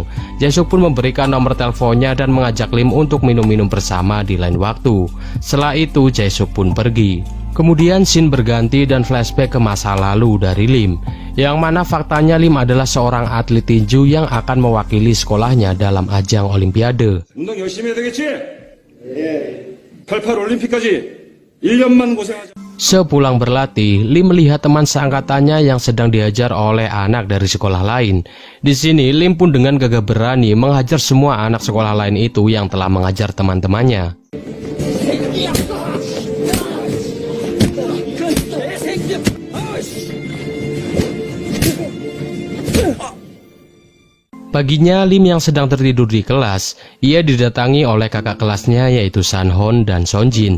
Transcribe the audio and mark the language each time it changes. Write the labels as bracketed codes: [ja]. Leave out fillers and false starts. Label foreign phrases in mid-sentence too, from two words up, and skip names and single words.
[id] Jae-suk pun memberikan nomor teleponnya dan mengajak Lim untuk minum-minum bersama di lain waktu. Setelah itu Jae-suk pun pergi. Kemudian scene berganti dan flashback ke masa lalu dari Lim, yang mana faktanya Lim adalah seorang atlet tinju yang akan mewakili sekolahnya dalam ajang olimpiade. [ko] 운동 열심히 해야 되겠지? 예. 88 올림픽까지 1년만 고생하자. [id] Sepulang berlatih, Lim melihat teman seangkatannya yang sedang dihajar oleh anak dari sekolah lain. Di sini Lim pun dengan gagah berani menghajar semua anak sekolah lain itu yang telah mengajar teman-temannya. Paginya Lim yang sedang tertidur di kelas, ia didatangi oleh kakak kelasnya yaitu Sanhon dan Sonjin.